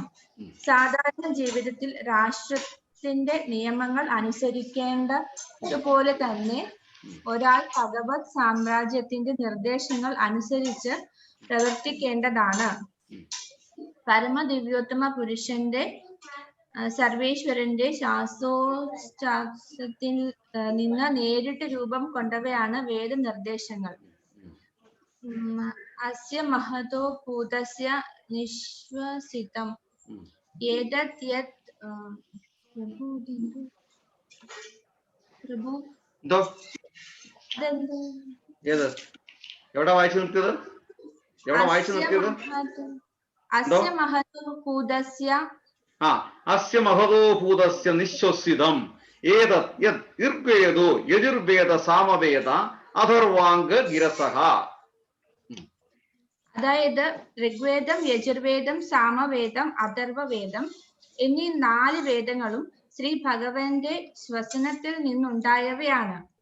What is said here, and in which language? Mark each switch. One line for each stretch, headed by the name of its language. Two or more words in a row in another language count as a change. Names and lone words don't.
Malayalam: സാധാരണ ജീവിതത്തിൽ രാഷ്ട്രത്തിന്റെ നിയമങ്ങൾ അനുസരിക്കേണ്ടതുപോലെ തന്നെ ഒരാൾ ഭഗവത് സാമ്രാജ്യത്തിന്റെ നിർദ്ദേശങ്ങൾ അനുസരിച്ച് പ്രവർത്തിക്കേണ്ടതാണ്. പരമദിവ്യോത്തമ പുരുഷന്റെ സർവേശ്വരന്റെ ശാസ്ത്രോച്ചാസ്യത്തിൽ നിന്ന് നേരിട്ട് രൂപം കൊണ്ടവയാണ് വേദനിർദ്ദേശങ്ങൾ.
Sanskrit: അസ്യ മഹതോ ഭൂതസ്യ നിശ്വസിതം ഏതത് യത് പ്രഭു
Malayalam: എവിടെ വായിച്ചു നിർത്തിയത്?
Sanskrit: അസ്യ മഹതോ ഭൂതസ്യ അസ്യ മഹതോ ഭൂതസ്യ നിശ്വസിതം ഏതത് യത് ഋഗ്വേദോ യജുർവേദ സാമവേദ അഥർവാംഗ ഗിരസഹ.
Malayalam: അതായത് ഋഗ്വേദം, യജുർവേദം, സാമവേദം, അഥർവവേദം എന്നീ 4 വേദങ്ങളും ശ്രീ ഭഗവാന്റെ ശ്വസനത്തിൽ നിന്നുണ്ടായവയാണ്.